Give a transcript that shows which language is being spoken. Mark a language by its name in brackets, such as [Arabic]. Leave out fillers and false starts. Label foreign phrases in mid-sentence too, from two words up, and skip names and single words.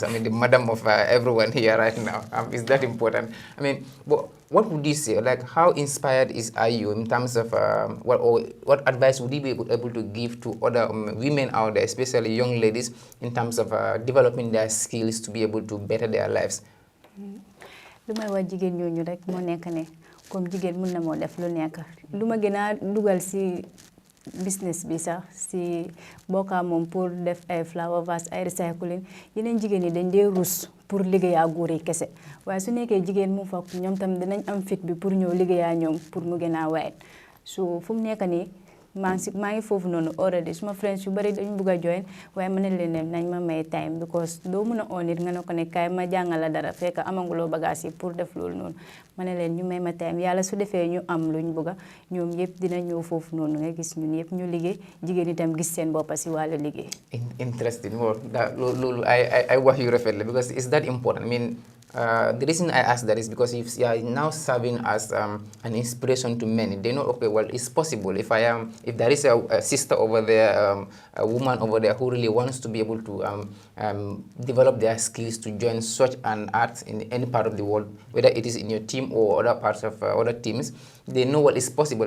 [English] I mean, the madam of everyone here right now. Is that important? I mean, what would you say? Like, how inspired are you in terms of what advice would you be able to give to other women out there, especially young ladies, in terms of developing their skills to be able to better their lives? [Wolof] lu may wax jigéen ñooñu rek moo nekk ne comme jigéen mën na moo def lu nekk lu ma gën a dugal si business bi sax si bokkaa moom pour def ay [English] flower vase [Wolof] ay recycling yeneen jigéen yi dañ dee rus pour liggéeyaa góor yi kese waaye su nekkee jigéen mu fa ñoom tam dinañ am fit bi pour ñëw liggéeyaa ñoom pour mu gën a waayet so fu mu nekk nii maa ngi foofu noonu already suma friends yu bari dañ bugg a join waaye ma ne leen ne nañ ma may time because doo mun a oo nit nga ne ko ne kaay ma jàngal la dara fekk amanguloo bagage yi pour def loolu noonu ma ne leen ñu may ma time yàlla su defee ñu am luñ bugga ñoom yëpp dina ñëw foofu noonu nga gis ñun yëpp ñu liggéey jigéen itam gis seen boppa si wàllu liggéey. [English] Interesting. Well, [Wolof] loolu I wax yu rafet la [English] because it's that important. I mean, the reason I ask that is because if you are now serving as an inspiration to many, they know, okay, well, it's possible. If there is a sister over there, a woman over there who really wants to be able to develop their skills to join such an art in any part of the world, whether it is in your team or other parts of other teams, they know what is possible.